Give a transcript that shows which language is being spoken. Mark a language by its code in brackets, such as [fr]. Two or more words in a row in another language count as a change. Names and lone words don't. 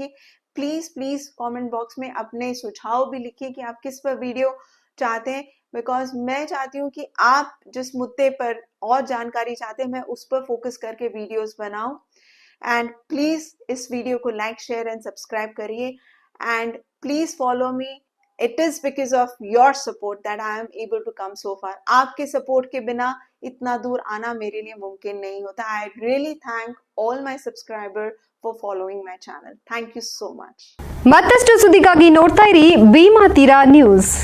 [en] please please comment box [hi] में अपने सुझाव भी लिखिए कि आप किस पर वीडियो चाहते हैं, बिकॉज मैं चाहती हूँ कि आप जिस मुद्दे पर और जानकारी चाहते हैं मैं उस पर फोकस करके वीडियोस बनाऊं। [en] and please [hi] इस वीडियो को [en] like share and subscribe करिए and please follow me. It is because of your support that I am able to come so far. [hi] आपके सपोर्ट के बिना इतना दूर आना मेरे लिए मुमकिन नहीं होता। [en] I really thank all my subscriber for following my channel. thank you so much. [kn] ಮತ್ತಷ್ಟು ಸುದ್ದಿಗಾಗಿ ನೋಡ್ತಾ ಇರಿ ಭೀಮಾ ತೀರಾ ನ್ಯೂಸ್.